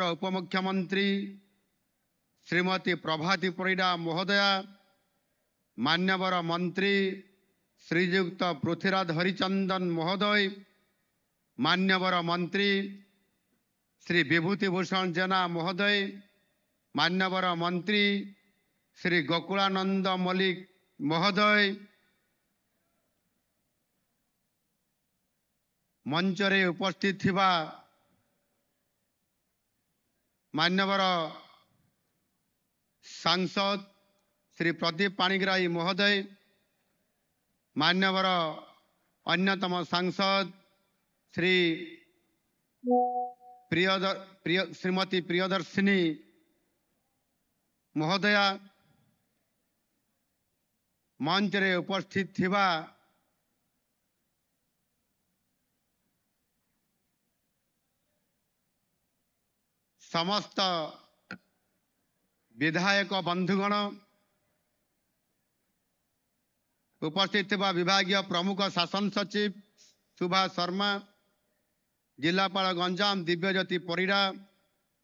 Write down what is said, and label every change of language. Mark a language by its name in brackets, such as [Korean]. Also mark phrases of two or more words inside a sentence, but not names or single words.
[Odia] ଉପମୁଖ୍ୟମନ୍ତ୍ରୀ ଶ୍ରୀମତୀ ପ୍ରଭାତୀ ପରିଡା ମହୋଦୟା, ମାନ୍ୟବର ମନ୍ତ୍ରୀ ଶ୍ରୀଯୁକ୍ତ ପୃଥ୍ୱୀରାଜ ହରିଚନ୍ଦନ ମହୋଦୟ, ମାନ୍ୟବର ମନ୍ତ୍ରୀ ଶ୍ରୀ ବିଭୂତି ଭୂଷଣ ଜେନା ମହୋଦୟ, ମାନ୍ୟବର ମନ୍ତ୍ରୀ ଶ୍ରୀ ଗୋକୁଳାନନ୍ଦ ମଲ୍ଲିକ ମହୋଦୟ, ମଞ୍ଚ ରେ ଉପସ୍ଥିତ ଥିବା ମାନ୍ୟବର ସାଂସଦ ଶ୍ରୀ ପ୍ରଦୀପ ପାଣିଗ୍ରାହୀ ମହୋଦୟ, ମାନ୍ୟବର ଅନ୍ୟତମ ସାଂସଦ ଶ୍ରୀ ଶ୍ରୀମତୀ ପ୍ରିୟଦର୍ଶିନୀ ମହୋଦୟା, ମଞ୍ଚ ରେ ଉପସ୍ଥିତ ଥିବା ସମସ୍ତ ବିଧାୟକ ବନ୍ଧୁଗଣ, ଉପସ୍ଥିତ ଥିବା ବିଭାଗୀୟ ପ୍ରମୁଖ ଶାସନ ସଚିବ ସୁଭାଷ ଶର୍ମା, ଜିଲ୍ଲାପାଳ ଗଞ୍ଜାମ ଦିବ୍ୟଜ୍ୟୋତି ପରିଡା,